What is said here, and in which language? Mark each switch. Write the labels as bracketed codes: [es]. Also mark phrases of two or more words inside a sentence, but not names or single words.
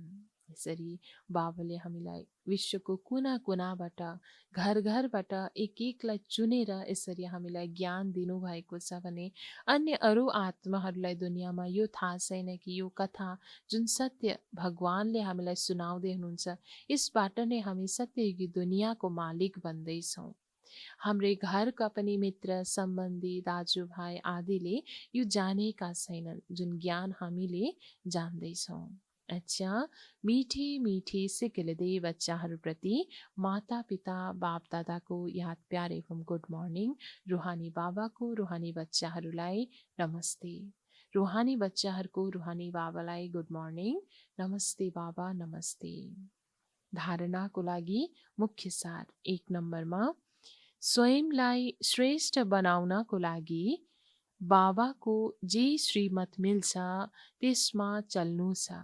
[ne] यसरी बाबाले हामीलाई विश्वको कुना कुनाबाट, घर घरबाट एक एकलाई चुनेर यसरी हामीलाई ज्ञान दिनुभएको छ भने अन्य अरू आत्माहरूलाई दुनियाँमा यो थाहा छैन कि यो कथा जुन सत्य भगवानले हामीलाई सुनाउँदै हुनुहुन्छ, यसबाट नै हामी सत्ययुगी दुनियाँको मालिक बन्दैछौँ। हाम्रै घरका पनि मित्र सम्बन्धी दाजुभाइ आदिले यो जानेका छैनन्, जुन ज्ञान हामीले जान्दैछौँ। अच्छा, [hi] मीठे मीठे सिकिलदे [ne] बच्चाहरूप्रति माता पिता बाप दादाको याद प्यार एवं [en] good morning. [ne] रुहानी बाबाको रुहानी बच्चाहरूलाई नमस्ते। रुहानी बच्चाहरूको रुहानी बाबालाई [en] good morning. [ne] नमस्ते बाबा, नमस्ते। धारणाको लागि मुख्य सार 1 नम्बरमा, स्वयंलाई श्रेष्ठ बनाउनको लागि बाबाको जे श्रीमत मिल्छ त्यसमा चल्नु छ।